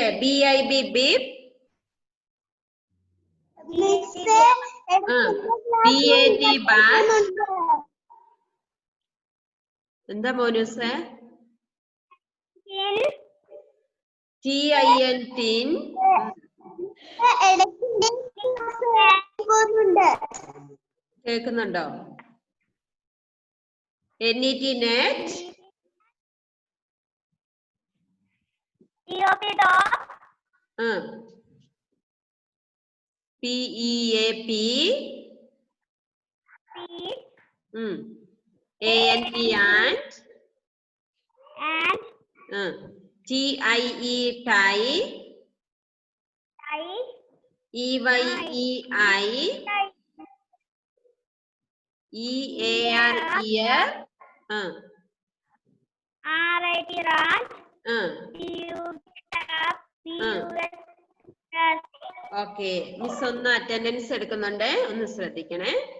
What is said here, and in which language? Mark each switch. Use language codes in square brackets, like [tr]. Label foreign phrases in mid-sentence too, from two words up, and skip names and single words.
[en] BIB beep. BAT bat. [ml] എന്താ മോനൂസേ? [en] TIN tin. [ml] കേൾക്കുന്നുണ്ടോ? [en] NET net. PEAP. ANT ant. TIE tie. EYEI. EAR ear. RIT rat. [ml] ഓക്കെ, മിസ് ഒന്ന് അറ്റൻഡൻസ് എടുക്കുന്നുണ്ട്, ഒന്ന് ശ്രദ്ധിക്കണേ.